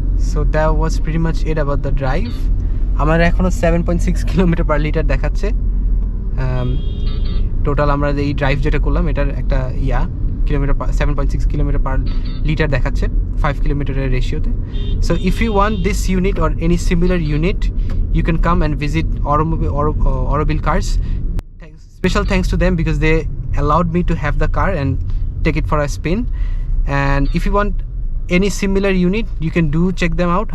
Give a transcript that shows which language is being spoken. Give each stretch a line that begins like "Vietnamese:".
English: So that was pretty much it about the drive.
Bangla: আমার এখনও 7.6 kilometre per litre দেখাচ্ছে। Total আমরা এই ড্রাইভ যেটা করলাম এটার একটা কিলোমিটার 7.6 কিলোমিটার পার লিটার দেখাচ্ছে 5 কিলোমিটারের রেশিওতে।
English: So if you want this unit or any similar unit, you can come and visit Aurobill Cars. Special thanks to them because they allowed me to have the car and take it for a spin. And if you want any similar unit, you can do check them out.